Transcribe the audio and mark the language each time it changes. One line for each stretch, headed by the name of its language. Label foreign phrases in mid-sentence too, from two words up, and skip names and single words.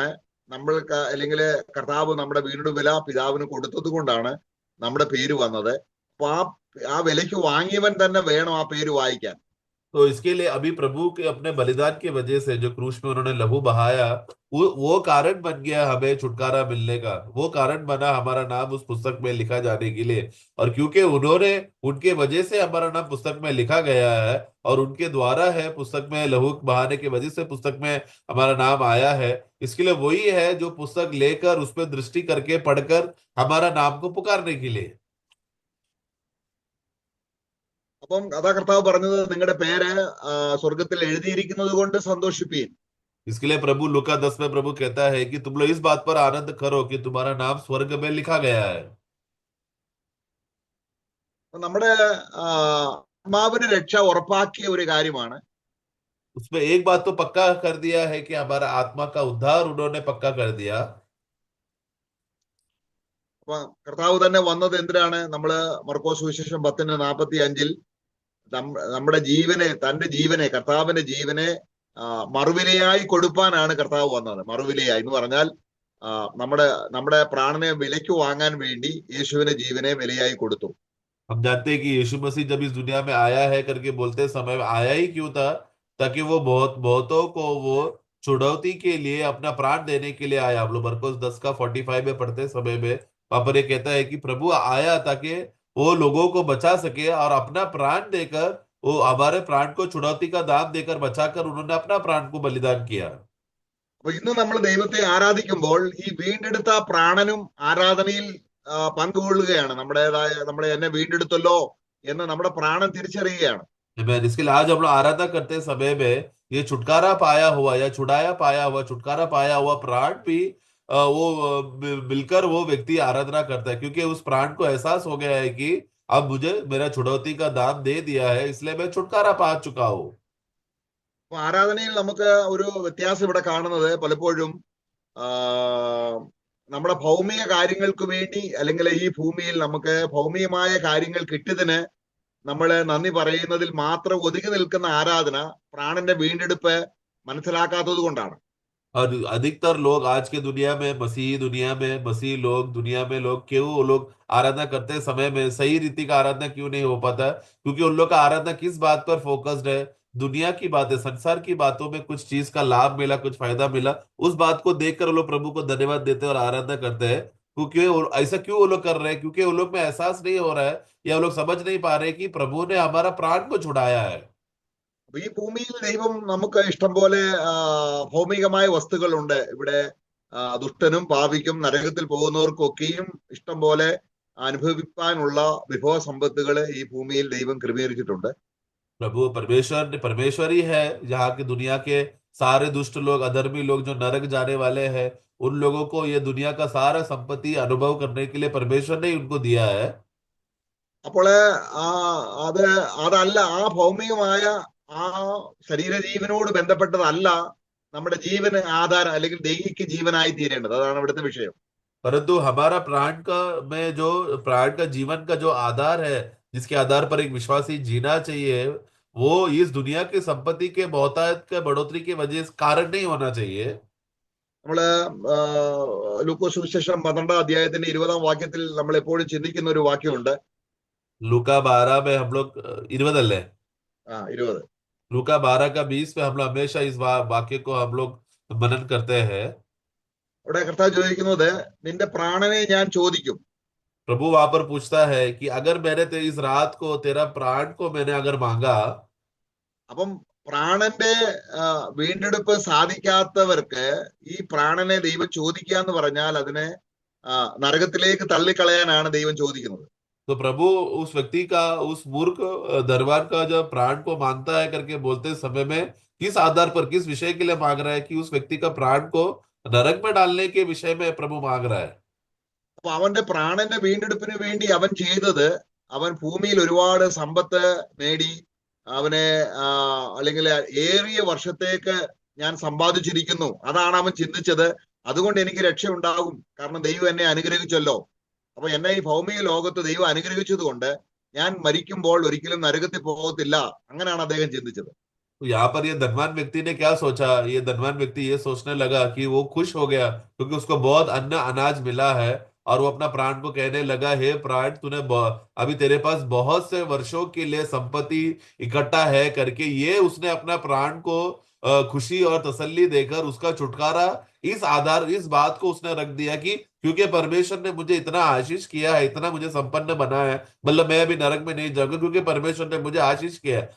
Malayalam: നമ്മൾക്ക് അല്ലെങ്കിൽ കർത്താവ് നമ്മുടെ വീടിന്റെ വില പിതാവിന് കൊടുത്തത് കൊണ്ടാണ് നമ്മുടെ പേര് വന്നത്. അപ്പൊ ആ വിലയ്ക്ക് വാങ്ങിയവൻ തന്നെ വേണം ആ പേര് വായിക്കാൻ.
Hindi: तो इसके लिए अभी प्रभु के अपने बलिदान की वजह से जो क्रूस में उन्होंने लहू बहाया, वो कारण बन गया हमें छुटकारा मिलने का। वो कारण बना हमारा नाम उस पुस्तक में लिखा जाने के लिए। और क्योंकि उन्होंने उनके वजह से हमारा नाम पुस्तक में लिखा गया है और उनके द्वारा है पुस्तक में लहू बहाने की वजह से पुस्तक में हमारा नाम आया है, इसके लिए वही है जो पुस्तक लेकर उस पर दृष्टि करके पढ़कर हमारा नाम को पुकारने के लिए।
Malayalam: അപ്പം അതാ കർത്താവ് പറഞ്ഞത്, നിങ്ങളുടെ പേര് സ്വർഗത്തിൽ എഴുതിയിരിക്കുന്നത് കൊണ്ട് സന്തോഷിപ്പീൻ.
Hindi: इसके लिए प्रभु लूका 10 में प्रभु कहता है कि तुम लोग इस बात पर आनंद करो कि तुम्हारा नाम स्वर्ग में लिखा गया है।
Malayalam: നമ്മുടെ ആത്മാവിന് രക്ഷ ഉറപ്പാക്കിയ ഒരു കാര്യമാണ്.
Hindi: उसमें एक बात तो पक्का कर दिया है कि हमारा आत्मा का उद्धार उन्होंने पक्का कर दिया।
Malayalam: അപ്പൊ കർത്താവ് തന്നെ വന്നത് എന്തിനാണ്? നമ്മള് മർക്കോസ് സുവിശേഷം 10:45 നമ്മുടെ ജീവനെ, തന്റെ ജീവനെ, കർത്താവിന്റെ ജീവനെ മറുവിലയായി കൊടുപ്പാനാണ് കർത്താവ് വന്നത്. മറുവിലയായി എന്ന് പറഞ്ഞാൽ നമ്മുടെ നമ്മുടെ പ്രാണനെ വിലയ്ക്ക് വാങ്ങാൻ വേണ്ടി യേശുവിന്റെ ജീവനെ വിലയായി കൊടുത്തു.
Hindi: हम जानते हैं कि यीशु मसीह जब इस दुनिया में आया है करके बोलते समय में आया ही क्यों था? ताकि वो बहुतों को वो छुड़ौती के लिए अपना प्राण देने के लिए आया। हम लोग मरकुस 10:45 में पढ़ते समय में वहां पर ये कहता है कि प्रभु आया ताकि वो लोगों को बचा सके और अपना प्राण देकर, वो हमारे प्राण को छुड़ौती का दाम देकर बचाकर उन्होंने अपना प्राण को बलिदान किया।
Malayalam: അപ്പൊ ഇന്ന് നമ്മൾ ദൈവത്തെ ആരാധിക്കുമ്പോൾ ഈ വീണ്ടെടുത്ത പ്രാണനും ആരാധനയിൽ പങ്കുകൊള്ളുകയാണ്. നമ്മളെ എന്നെ വീണ്ടെടുത്തല്ലോ എന്ന് നമ്മുടെ പ്രാണൻ തിരിച്ചറിയുകയാണ്.
Hindi: इसके लिए आज हम लोग आराधना करते समय में ये छुटकारा पाया हुआ या छुड़ाया पाया हुआ, छुटकारा पाया हुआ प्राण भी मिलकर वो व्यक्ति आराधना करता है, क्योंकि उस प्राण को एहसास हो गया है कि अब मुझे मेरा छुड़ौती का दाम दे दिया है, इसलिए मैं छुटकारा पा चुका हूं।
Malayalam: അപ്പൊ ആരാധനയിൽ നമുക്ക് ഒരു വ്യത്യാസം ഇവിടെ കാണുന്നത്, പലപ്പോഴും നമ്മുടെ ഭൗമിക കാര്യങ്ങൾക്ക് വേണ്ടി അല്ലെങ്കിൽ ഈ ഭൂമിയിൽ നമുക്ക് ഭൗമികമായ കാര്യങ്ങൾ കിട്ടിയതിന് നമ്മൾ നന്ദി പറയുന്നതിൽ മാത്രം ഒതുങ്ങി നിൽക്കുന്ന ആരാധന പ്രാണന്റെ വീണ്ടെടുപ്പ് മനസ്സിലാക്കാത്തത് കൊണ്ടാണ്.
Hindi: और अधिकतर लोग आज के दुनिया में, मसीही लोग दुनिया में लोग क्यों वो लोग आराधना करते समय में सही रीति का आराधना क्यों नहीं हो पाता? क्योंकि उन लोग का आराधना किस बात पर फोकस्ड है? दुनिया की बातें, संसार की बातों में कुछ चीज का लाभ मिला, कुछ फायदा मिला, उस बात को देखकर वो लोग प्रभु को धन्यवाद देते हैं और आराधना करते हैं। क्योंकि ऐसा क्यों वो लोग कर रहे हैं? क्योंकि वो लोग में एहसास नहीं हो रहा है या वो लोग समझ नहीं पा रहे कि प्रभु ने हमारा प्राण को छुड़ाया है।
Malayalam: അപ്പൊ ഈ ഭൂമിയിൽ ദൈവം നമുക്ക് ഇഷ്ടം പോലെ ഭൗമികമായ വസ്തുക്കളുണ്ട്. ഇവിടെ ദുഷ്ടനും പാപിക്കും നരകത്തിൽ പോകുന്നവർക്കും ഒക്കെയും ഇഷ്ടം പോലെ അനുഭവിക്കാനുള്ള വിഭവ സമ്പത്തുകൾ ഈ ഭൂമിയിൽ ദൈവം ക്രമീകരിച്ചിട്ടുണ്ട്.
Hindi: प्रभु परमेश्वर ही है जहाँ की दुनिया के सारे दुष्ट लोग, अधर्मी लोग जो नरक जाने वाले हैं, उन लोगों को ये दुनिया का सारा संपत्ति अनुभव करने के लिए परमेश्वर ने उनको दिया है।
Malayalam: അപ്പോൾ അതല്ല, ആ ഭൗമികമായ ആ ശരീരജീവനോട് ബന്ധപ്പെട്ടതല്ല നമ്മുടെ ജീവന് ആധാരം അല്ലെങ്കിൽ ദൈഹിക ജീവനായി തീരേണ്ടത്. അതാണ് ഇവിടുത്തെ വിഷയം.
Hindi: परंतु हमारा प्राण का जीवन का जो आधार है, जिसके आधार पर एक विश्वासी जीना चाहिए, वो इस दुनिया की संपत्ति के बहुतायत के बढ़ोतरी की वजह से कारण नहीं होना चाहिए।
Malayalam: നമ്മള് ലൂക്കോസ് സുവിശേഷം 12-ാം 20-ാം വാക്യത്തിൽ നമ്മൾ എപ്പോഴും ചിന്തിക്കുന്ന ഒരു വാക്യമുണ്ട്.
Hindi: लूका 12 में हम लोग 20 अल्ले 20 लूका 12 का 20 में हम लोग हमेशा इस वाक्य को हम लोग मनन करते हैं।
Malayalam: അവിടെ കർത്താവ് ചോദിക്കുന്നത്, നിന്റെ പ്രാണനെ ഞാൻ ചോദിക്കും.
Hindi: प्रभु वहां पर पूछता है कि अगर मैंने इस रात को तेरा प्राण को मैंने अगर मांगा।
Malayalam: അപ്പം പ്രാണന്റെ വീണ്ടെടുപ്പ് സാധിക്കാത്തവർക്ക് ഈ പ്രാണനെ ദൈവം ചോദിക്കുക എന്ന് പറഞ്ഞാൽ അതിനെ നരകത്തിലേക്ക് തള്ളിക്കളയാനാണ് ദൈവം ചോദിക്കുന്നത്.
Hindi: तो प्रभु उस व्यक्ति का, उस मूर्ख धनवान का जो प्राण को मांगता है करके बोलते समय में किस आधार पर, किस विषय के लिए मांग रहा है? कि उस व्यक्ति का प्राण को नरक में डालने के विषय में प्रभु मांग रहा है।
Malayalam: അപ്പൊ അവന്റെ പ്രാണന്റെ വീണ്ടെടുപ്പിന് വേണ്ടി അവൻ ചെയ്തത്, അവൻ ഭൂമിയിൽ ഒരുപാട് സമ്പത്ത് നേടി, അവനെ അല്ലെങ്കിൽ ഏറിയ വർഷത്തേക്ക് ഞാൻ സമ്പാദിച്ചിരിക്കുന്നു, അതാണ് അവൻ ചിന്തിച്ചത്. അതുകൊണ്ട് എനിക്ക് രക്ഷ ഉണ്ടാകും, കാരണം ദൈവം എന്നെ അനുഗ്രഹിച്ചല്ലോ. അപ്പൊ എന്നെ ഈ ഭൗമിക ലോകത്ത് ദൈവം അനുഗ്രഹിച്ചത് കൊണ്ട് ഞാൻ മരിക്കുമ്പോൾ ഒരിക്കലും നരകത്തിൽ പോകത്തില്ല, അങ്ങനെയാണ് അദ്ദേഹം ചിന്തിച്ചത്.
Hindi: तो यहाँ पर ये धनवान व्यक्ति ने क्या सोचा? ये धनवान व्यक्ति ये सोचने लगा कि वो खुश हो गया क्योंकि उसको बहुत अन्न अनाज मिला है, और वो अपना प्राण को कहने लगा, हे प्राण, अभी तेरे पास बहुत से वर्षों के लिए संपत्ति इकट्ठा है करके ये उसने अपना प्राण को खुशी और तसल्ली देकर उसका छुटकारा इस बात को उसने रख दिया कि क्योंकि परमेश्वर ने मुझे इतना आशीष किया है, इतना मुझे संपन्न बना है, मतलब मैं अभी नरक में नहीं जाऊंगा क्योंकि परमेश्वर ने मुझे आशीष किया है।